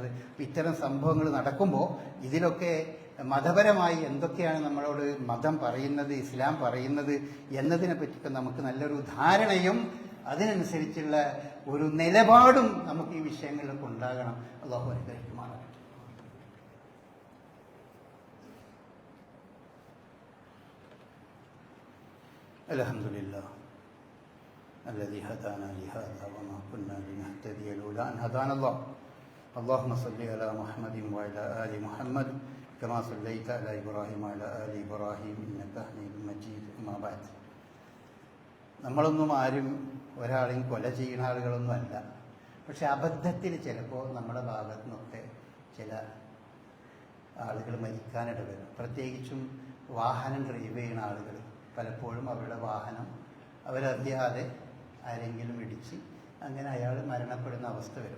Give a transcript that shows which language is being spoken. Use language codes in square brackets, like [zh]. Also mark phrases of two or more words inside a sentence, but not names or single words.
[ml] ഇത്തരം സംഭവങ്ങൾ നടക്കുമ്പോൾ ഇതിലൊക്കെ മതപരമായി എന്തൊക്കെയാണ് നമ്മളോട് മതം പറയുന്നത്, ഇസ്ലാം പറയുന്നത് എന്നതിനെ പറ്റിയൊക്കെ നമുക്ക് നല്ലൊരു ധാരണയും അതിനനുസരിച്ചുള്ള ഒരു നിലപാടും നമുക്ക് ഈ വിഷയങ്ങളിലൊക്കെ ഉണ്ടാകണം. അല്ലാഹു അനുഗ്രഹിക്കുമാറാകട്ടെ. [ar] അൽഹംദുലില്ലാഹ് الذي هدانا لهذا وما كنا لنهتدي لولا أن هدانا الله. اللهم صل على محمد وعلى آل محمد كما صليت على إبراهيم وعلى آل إبراهيم إنك حميد مجيد. أما بعد. [ml] നമ്മളൊന്നും ആരും ഒരാളെയും കൊല ചെയ്യുന്ന ആളുകളൊന്നും അല്ല. പക്ഷെ അബദ്ധത്തിൽ ചിലപ്പോൾ നമ്മുടെ ഭാഗത്തു നിന്നൊക്കെ ചില ആളുകൾ മരിക്കാനിട വരും. പ്രത്യേകിച്ചും വാഹനം ഡ്രൈവ് ചെയ്യുന്ന ആളുകൾ പലപ്പോഴും അവരുടെ വാഹനം അവരറിയാതെ ആരെങ്കിലും ഇടിച്ച് അങ്ങനെ അയാൾ മരണപ്പെടുന്ന അവസ്ഥ വരും.